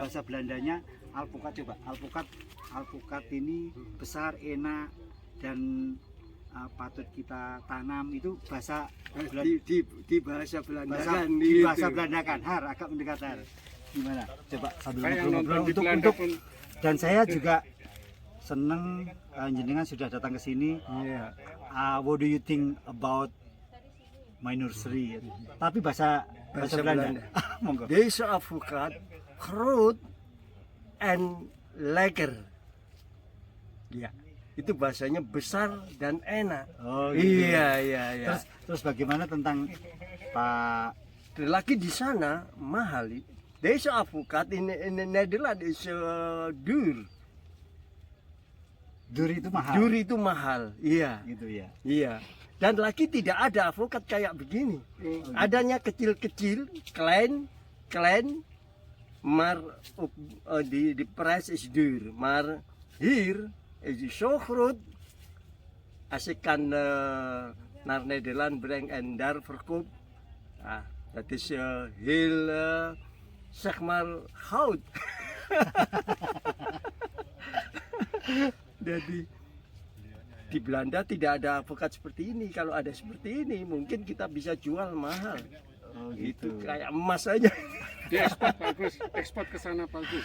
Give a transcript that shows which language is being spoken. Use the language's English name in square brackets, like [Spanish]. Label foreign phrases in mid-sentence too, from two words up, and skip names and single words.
[Indonesian] bahasa Belandanya alpukat, coba alpukat ini besar, enak, dan patut kita tanam. Itu bahasa di bahasa Belanda kan di gitu. bahasa Belanda kan. Har, agak mendekat Har. Gimana? Coba sambil Kayak yang nonton ngobrol-ngobrol di Belanda pun dan saya juga [Javanese] seneng jenengan [Indonesian] sudah datang ke sini. Iya. [English] What do you think about my nursery? [Indonesian] Tapi bahasa Belanda. Monggo. [Dutch] Deze avocat groot en lekker. [Indonesian] Ya, itu bahasanya besar dan enak. Oh, gitu. Iya. Terus bagaimana tentang Pak? Lagi di sana mahal. [Dutch] Deze avocat in Nederland is duur. [Indonesian] Duri itu mahal. Duur itu mahal. Iya. Gitu ya. Iya. Dan lagi tidak ada avokat kayak begini. Adanya kecil-kecil, [Dutch] klein, maar die prijs is duur. Maar hier is die zo groot. Als ik kan naar Nederland breng en daar verkoop, dat is heel, zeg maar, goud. [Indonesian] Jadi di Belanda tidak ada avokat seperti ini. Kalau ada seperti ini, mungkin kita bisa jual mahal. Oh, Itu gitu. kayak emas aja. diekspor bagus, ekspor ke sana bagus.